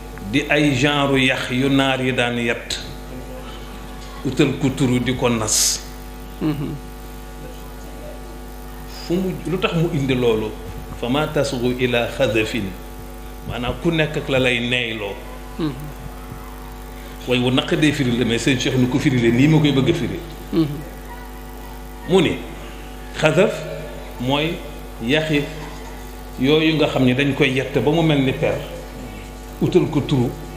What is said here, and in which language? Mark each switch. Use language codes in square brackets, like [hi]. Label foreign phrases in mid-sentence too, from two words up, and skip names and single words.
[wo] di ay genre yax yu naar yi daan yett utal ku turu di ko nas. Mhm. Fu mu lu tax mu indi loolu? [ar] فما تصغوا إلى خذف [wo] maanaam ku nekk ak la lay neyloo. Mhm. Way wu naq day firi la mais sëñ Cheikh nu ko firi lee nii ma koy bëgg a firi. Mhm. Mu ni xasaf mooy yaxi yooyu nga xam ne dañ koy yett ba mu mel ni per utal ko turu.